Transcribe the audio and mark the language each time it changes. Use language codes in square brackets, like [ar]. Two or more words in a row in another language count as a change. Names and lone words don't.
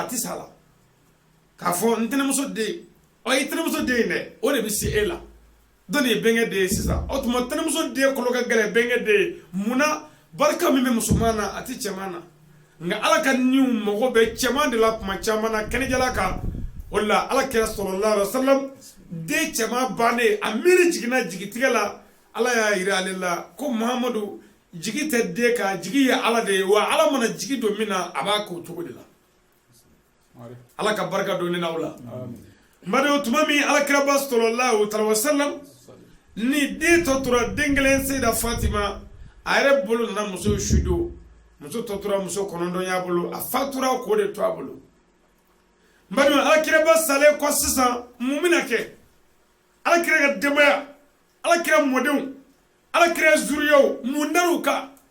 [bm] a tɛ se a la k'a fɔ n tɛnɛmuso den ɔ i tɛnɛmuso den dɛ o de bɛ se e la dɔ de ye bɛnkɛ den ye sisan o tuma tɛnɛmuso den kɔlɔ ka gɛlɛn bɛnkɛ den ye munna barika min bɛ musoman na a tɛ cɛman na nka ala ka niw mago bɛ cɛman de la tuma caman na kɛnɛjala kan o de la ala kɛra [ar] صلى الله عليه وسلم [bm] den cɛman bannen a miiri jiginna jigitigɛ la ala y'a yira ale la ko muhamadu jigi tɛ den kan jigi ye ala de ye wa ala mana jigi don min na a b'a k'o cogo de la ala ka barika don ne n'aw la madu tuma min ala kɛra ba [ar] صلى الله عليه وسلم [bm] ni den tɔ tora den kelen Seyida Fatima a yɛrɛ bolo nana muso su don muso tɔ tora muso kɔnɔntɔn y'a bolo a fatura k'o de to a bolo madu ala kɛra ba salen kɔ sisan mun bɛna kɛ ala kɛra ka denbaya ala kɛra mɔdenw ala kɛra zuriyaw mun dar'u kan